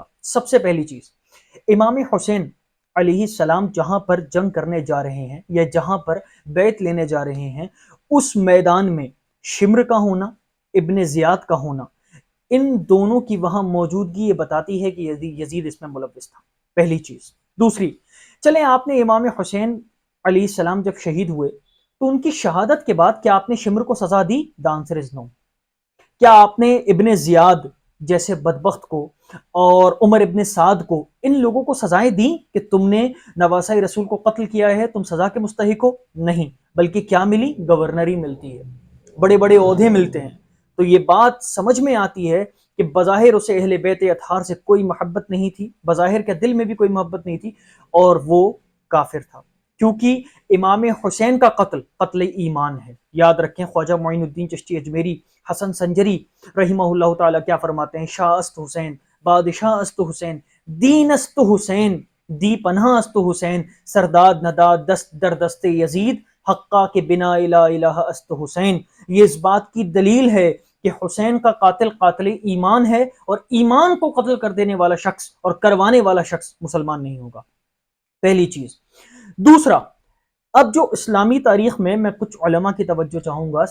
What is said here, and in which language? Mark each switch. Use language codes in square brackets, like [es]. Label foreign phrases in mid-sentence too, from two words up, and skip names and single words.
[ur] سب سے پہلی چیز، امام حسین [ar] علیہ السلام [ur] جہاں پر جنگ کرنے جا رہے ہیں یا جہاں پر بیعت لینے جا رہے ہیں، اس میدان میں شمر کا ہونا، ابن زیاد کا ہونا، ان دونوں کی وہاں موجودگی یہ بتاتی ہے کہ یزید اس میں ملوث تھا. پہلی چیز. دوسری، چلیں آپ نے امام حسین [ar] علیہ السلام [ur] جب شہید ہوئے تو ان کی شہادت کے بعد کیا آپ نے شمر کو سزا دی؟ [en] The answer is no. [ur] کیا آپ نے ابن زیاد جیسے بدبخت کو اور عمر ابن سعد کو، ان لوگوں کو سزائیں دیں کہ تم نے نواسہ رسول کو قتل کیا ہے، تم سزا کے مستحق ہو؟ نہیں، بلکہ کیا ملی؟ گورنری ملتی ہے، بڑے بڑے عہدے ملتے ہیں. تو یہ بات سمجھ میں آتی ہے کہ بظاہر اسے اہل بیت اطہار سے کوئی محبت نہیں تھی، بظاہر کے دل میں بھی کوئی محبت نہیں تھی، اور وہ کافر تھا. کیونکہ امام حسین کا قتل ایمان ہے. یاد رکھیں، خواجہ معین الدین چشتی اجمیری، حسن سنجری [ar] رحمہ اللہ تعالیٰ [ur] کیا فرماتے ہیں؟ [fa] شاہ است حسین، بادشاہ است حسین، دین است حسین، دی پناہ است حسین، سرداد نداد دست در دست یزید، حقا کے بنا الہ الہ است حسین. [ur] یہ اس بات کی دلیل ہے کہ حسین کا قاتل ایمان ہے، اور ایمان کو قتل کر دینے والا شخص اور کروانے والا شخص مسلمان نہیں ہوگا. پہلی چیز. دوسرا، اب جو اسلامی تاریخ میں کچھ علماء کی توجہ چاہوں گا.